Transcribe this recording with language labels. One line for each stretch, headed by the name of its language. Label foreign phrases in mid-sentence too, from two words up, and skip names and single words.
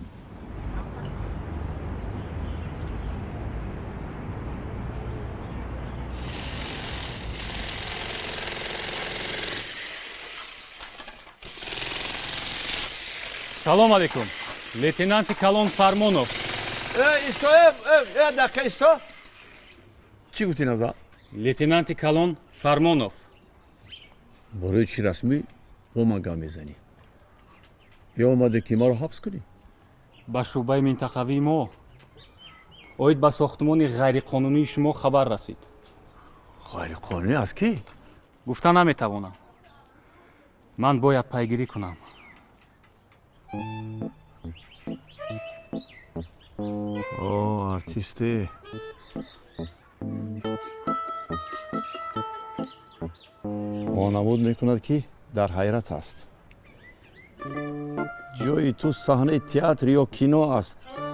Tajik: салом алейкум. лейтенанти калон фармонов. исто, дақиқа исто. чӣ гуфтӣ назар? лейтенанти калон фармонов.
Persian: برای چی رسمی با من گام میزنی؟ یا اومده که ما رو حبس کنی؟
Tajik: ба шӯъбаи минтақавии мо оид ба сохтмони ғайриқонунии шумо хабар расид.
Persian: غیر قانونی از کی؟
Tajik: гуфта наметавонам. ман бояд пайгирӣ кунам.
Persian: اوه آرتیستی. وانمود میکند که در حیرت است. جای تو صحنه تئاتر یا کینو است.